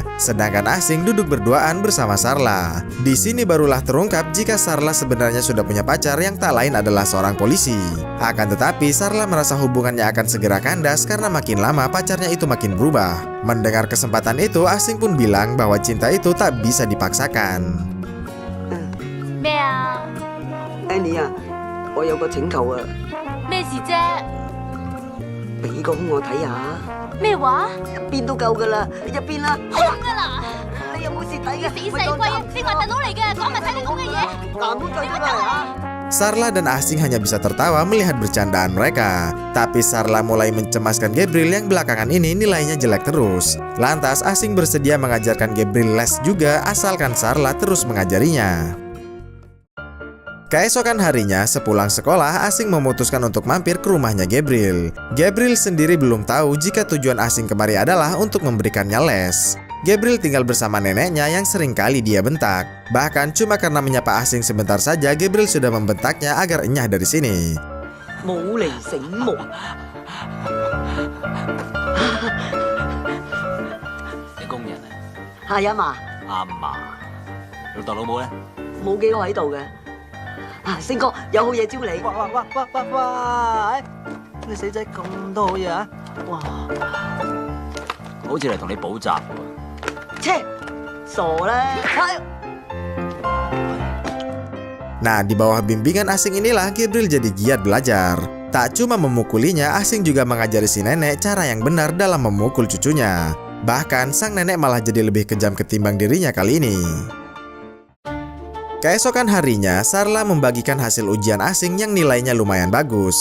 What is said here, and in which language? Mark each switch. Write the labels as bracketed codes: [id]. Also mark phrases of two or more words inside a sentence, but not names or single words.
[id] Sedangkan Asing duduk berduaan bersama Sarla. Di sini barulah terungkap jika Sarla sebenarnya sudah punya pacar yang tak lain adalah seorang polisi. Akan tetapi Sarla merasa hubungannya akan segera kandas karena makin lama pacarnya itu makin berubah. Mendengar kesempatan itu, Asing pun bilang bahwa cinta itu tak bisa dipaksakan. [yue] 咩啊？ Annie 啊，我有個請求啊，咩事啫？俾個我睇下，咩話？一邊都夠噶啦，一邊啦。空噶啦！你有冇蝕底嘅？死細龜啊！正話大佬嚟嘅，講埋晒你講嘅嘢。嗱，唔好再出嚟啊！ [id] Sarla dan Asing hanya bisa tertawa melihat bercandaan mereka. Tapi Sarla mulai mencemaskan Gabriel yang belakangan ini nilainya jelek terus. Lantas Asing bersedia mengajarkan Gabriel les juga asalkan Sarla terus mengajarinya. Keesokan harinya, sepulang sekolah, Asing memutuskan untuk mampir ke rumahnya Gabriel. Gabriel sendiri belum tahu jika tujuan Asing kemari adalah untuk memberikannya les. Gabriel tinggal bersama neneknya yang sering kali dia bentak. Bahkan cuma karena menyapa Asing sebentar saja, Gabriel sudah membentaknya agar enyah dari sini. [yue] 冇嚟醒目。你工人啊？係啊嘛，啱啊！老豆老母咧？冇幾個喺度嘅。啊，星哥有好嘢招你。哇！你死仔咁多好嘢啊！哇！好似嚟同你補習喎。切，傻啦！ [id] Nah, di bawah bimbingan Asing inilah Gabriel jadi giat belajar. Tak cuma memukulinya, Asing juga mengajari si nenek cara yang benar dalam memukul cucunya. Bahkan sang nenek malah jadi lebih kejam ketimbang dirinya kali ini. Keesokan harinya, Sarla membagikan hasil ujian Asing yang nilainya lumayan bagus.